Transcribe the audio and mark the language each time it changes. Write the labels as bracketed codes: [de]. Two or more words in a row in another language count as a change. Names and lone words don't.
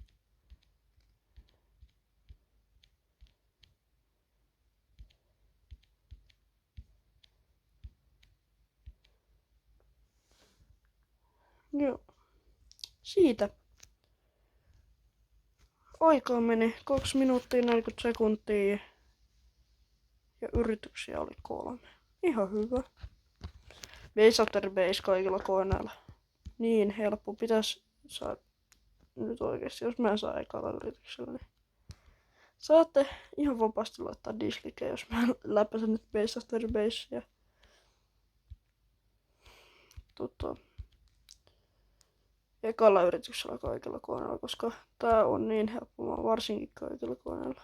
[fi] Joo. Siitä. Aikaa meni 2 minuuttia 40 sekuntia. Ja yrityksiä oli 3. Ihan hyvä. Base after base kaikilla koneilla. Niin helppo. Pitäis saada nyt oikeesti, jos mä en saa ekalla yrityksellä, niin saatte ihan vapaasti laittaa dislikeä, jos mä läpäisen nyt Base after Basea. Ekalla yrityksellä kaikilla koneilla, koska tää on niin helppo, varsinkin kaikilla koneilla.